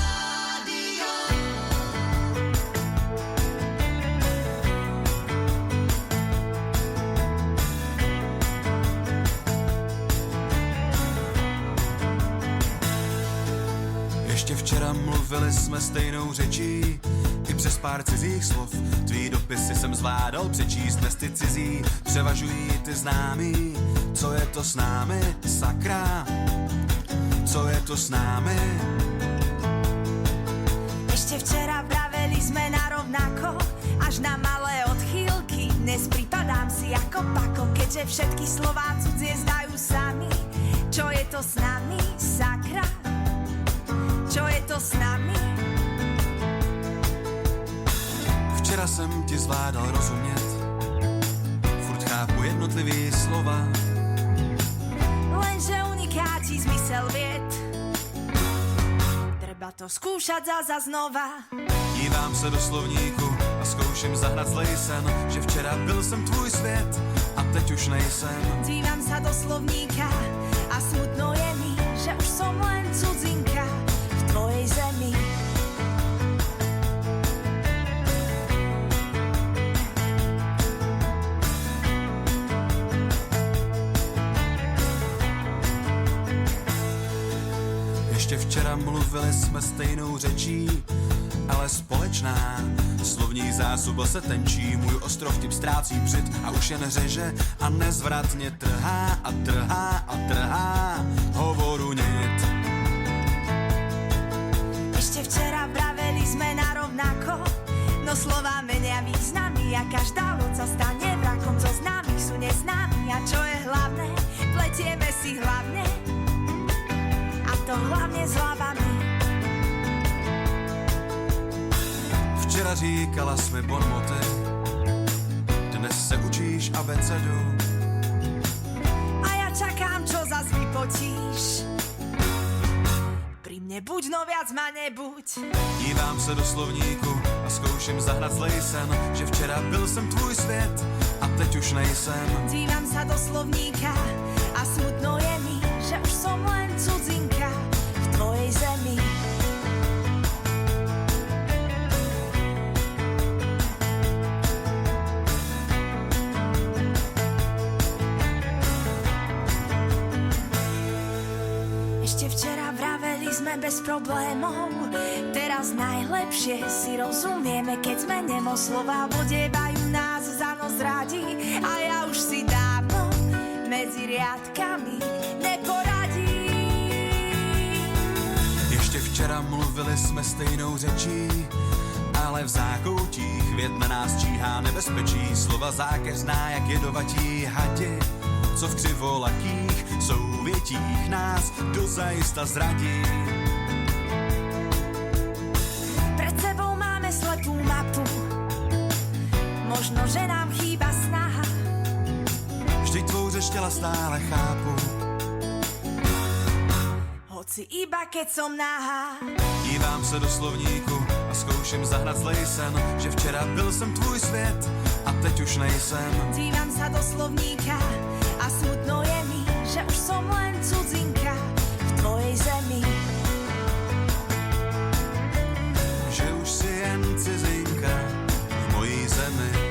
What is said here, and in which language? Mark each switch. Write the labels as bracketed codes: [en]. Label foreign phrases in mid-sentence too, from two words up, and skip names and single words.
[cs] Ještě včera mluvili jsme stejnou řečí, i přes pár cizích slov. Tvý dopisy jsem zvládal přečíst, bez ty cizí převažují ty známý. Co je to s námi, sakra? Co je to s námi? [sk] Ešte včera vraveli sme narovnako, až na malé odchýlky. Dnes pripadám si ako pako, keďže všetky slová cudzie zdajú sami. Čo je to s nami, sakra? Čo je to s nami? [cs] Včera jsem ti zvládal rozumět, furt chápu jednotlivý slova. [sk] Lenže uniká ti zmysel vied. Treba to skúšať za znova. [cs] Dívám se do slovníku a zkouším zahrát zlej sen, že včera byl jsem tvůj svět a teď už nejsem. [sk] Dívam sa do slovníka a smutno je mi, že už som len cudzinka v tvojej zemi. [cs] Ještě včera mluvili jsme stejnou řečí, ale společná. Slovní zásoba se tenčí, můj ostrov tím ztrácí břit a už jen řeže a nezvratně trhá a trhá a trhá hovoru nit. [sk] Ešte včera vraveli sme narovnako, no slova menia významy a každá loď sa stane vrakom. Zo známych sú neznámi a čo je hlavné, pletieme si hlavne a to hlavne s hlavami. [cs] Včera říkala jsme bonmoty, dnes se učíš abecedu. [sk] A ja čakám, čo zas vypotíš. Pri mne buď, no viac ma nebuď. [cs] Dívám se do slovníku a zkouším zahrát zlej sen, že včera byl jsem tvůj svět a teď už nejsem. [sk] Dívam sa do slovníka a smutno je mi, že už som len cudzinka v tvojej zemi. Ešte včera vraveli sme bez problémov, teraz najlepšie si rozumieme, keď sme nemo, slova vodievajú nás, za nos radí a ja už si dávno medzi riadkami neporadím. [cs] Ještě včera mluvili jsme stejnou řečí, ale v zákoutích věd na nás číhá nebezpečí. Slova zákeřná jak jedovatí hadi, co v křivolakých souvětích nás dozajista zradí. [sk] Pred sebou máme slepú mapu, možno, že nám chýba snaha. [cs] Vždyť tvou řeč těla stále chápu, [sk] Hoci iba keď som nahá. [cs] dívám se do slovníku a zkouším zahrát zlej sen, že včera byl jsem tvůj svět a teď už nejsem. [sk] Dívam sa do slovníka a smutno je mi, že už som len cudzinka v tvojej zemi. [cs] Že už si jen cizinka v mojí zemi.